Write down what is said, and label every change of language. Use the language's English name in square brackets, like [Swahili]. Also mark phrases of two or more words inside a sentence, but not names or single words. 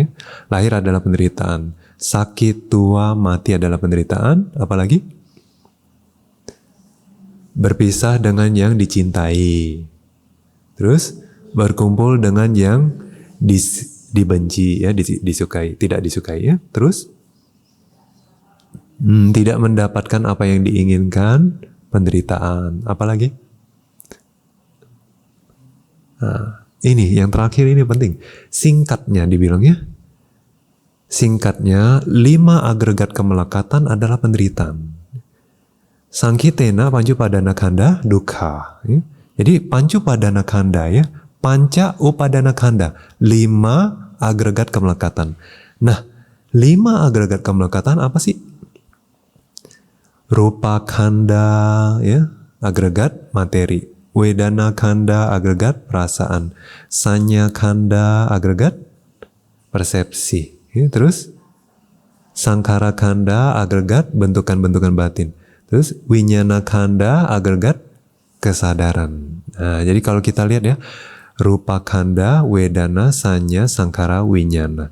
[Indonesian] Lahir adalah penderitaan, sakit, tua, mati adalah penderitaan, apalagi berpisah dengan yang dicintai, terus berkumpul dengan yang dibenci ya, disukai, tidak disukai ya, terus tidak mendapatkan apa yang diinginkan, penderitaan, apalagi? Nah, ini yang terakhir ini penting. Singkatnya dibilangnya, singkatnya 5 agregat kemelekatan adalah penderitaan. [Pali] Sangkitena pancupadana khanda dukkha. [Indonesian] Ya. Jadi [Pali] pancupadana khanda [Indonesian] ya, [Pali] panca upadana khanda, [Indonesian] 5 agregat kemelekatan. Nah, 5 agregat kemelekatan apa sih? [Pali] Rupa khanda [Indonesian] ya, agregat materi. [Pali] Wedana khanda [Indonesian] agregat perasaan. [Pali] Sanya khanda [Indonesian] agregat persepsi. Ya, terus [Pali] Sangkara Khanda [Indonesian] agregat bentukan-bentukan batin. Terus [Pali] Winyana Khanda [Indonesian] agregat kesadaran. Nah, jadi kalau kita lihat ya, [Pali] Rupa Khanda, Wedana, Sanya, Sangkara, Winyana.